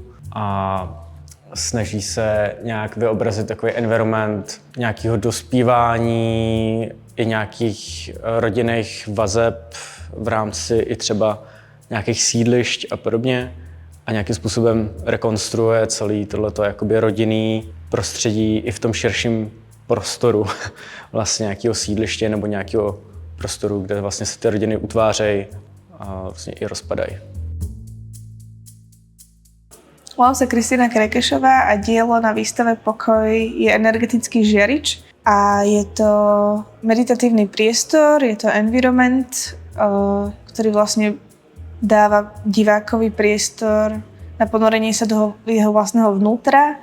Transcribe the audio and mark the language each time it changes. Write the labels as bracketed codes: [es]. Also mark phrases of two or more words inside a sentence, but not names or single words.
[cs] a snaží se nějak vyobrazit takový environment nějakého dospívání i nějakých rodinných vazeb v rámci i třeba nějakých sídlišť a podobně a nějakým způsobem rekonstruuje celý tohleto jakoby rodinný prostředí i v tom širším prostoru vlastně nějakého sídliště nebo nějakého prostoru, kde vlastně se ty rodiny utvářejí a vlastně i rozpadají. [sk] Volám sa Kristýna Krekešová a dielo na výstave Pokoj je energetický žiarič a je to meditatívny priestor, je to environment, ktorý vlastne dáva divákovi priestor na ponorenie sa do jeho vlastného vnútra.